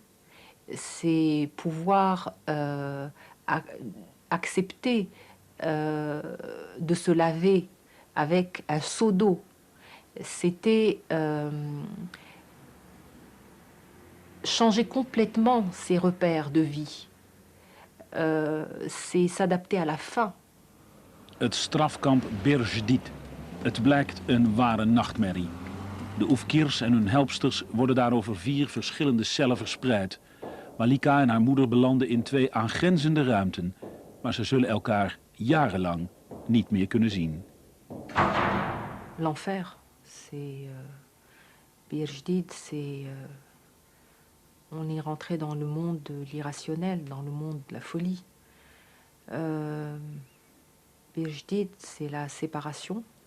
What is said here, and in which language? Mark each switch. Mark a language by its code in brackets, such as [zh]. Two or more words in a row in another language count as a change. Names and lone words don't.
[fr] C'est pouvoir accepter de se laver avec un seau d'eau. C'était changer complètement ses repères de vie. C'est s'adapter à la faim. [nl] Het strafkamp Bir Jadid. Het blijkt een ware nachtmerrie. De Oufkirs en hun helpsters worden daar over 4 verschillende cellen verspreid. Malika en haar moeder belanden in 2 aangrenzende ruimten. Maar ze zullen elkaar jarenlang niet meer kunnen zien. [fr] L'enfer, c'est Bir Jadid, c'est on est rentré dans le monde de l'irrationnel, dans le monde de la folie. Bir Jadid, c'est la séparation.